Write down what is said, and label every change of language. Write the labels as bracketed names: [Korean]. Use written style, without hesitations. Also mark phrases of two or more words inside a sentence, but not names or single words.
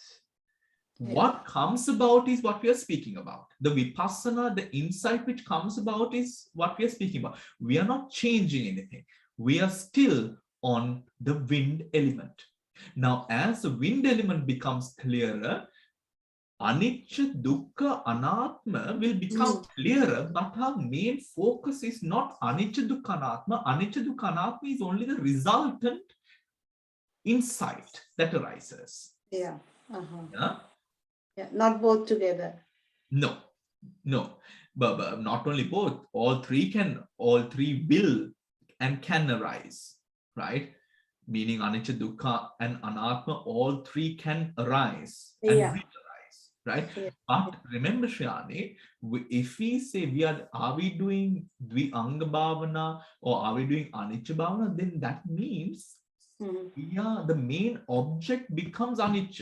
[English] What comes about is what we are speaking about. The vipassana, the insight which comes about is what we are speaking about. We are not changing anything. We are still on the wind element. Now, as the wind element becomes clearer, [Pali] anicca, dukkha, anatma [English] will become clearer, but our main focus is not [Pali] anicca, dukkha, anatma. Anicca, dukkha, anatma [English] is only the resultant insight that arises. Yeah. Yeah? Yeah, not both together. No, but not only both, all three will and can arise, right? Meaning [Pali] anicca, dukkha, [English] and anatma, all three can arise and will arise, right? Yeah. But remember, Shriyani, if we say are we doing [Pali] Dvianga Bhavana [English] or are we doing [Pali] Anicca Bhavana, [English] then that means the main object becomes Anicca.